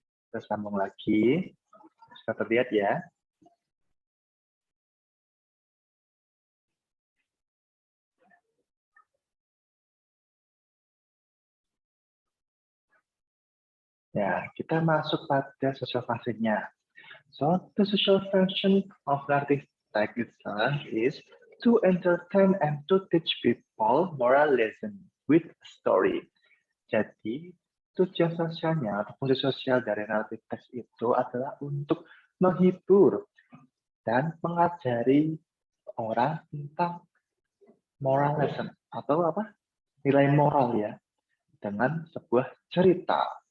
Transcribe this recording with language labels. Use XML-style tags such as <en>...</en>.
<id>Kita sambung lagi. Bisa terlihat ya. Ya, kita masuk pada social function-nya.</id> <en>So, the social function of narrative text itself is to entertain and to teach people moralism with story.</en> <id>Jadi, tujuan sosialnya atau fungsi sosial dari narrative text itu adalah untuk menghibur dan mengajari orang tentang moralism atau apa? Nilai moral ya, dengan sebuah cerita.</id>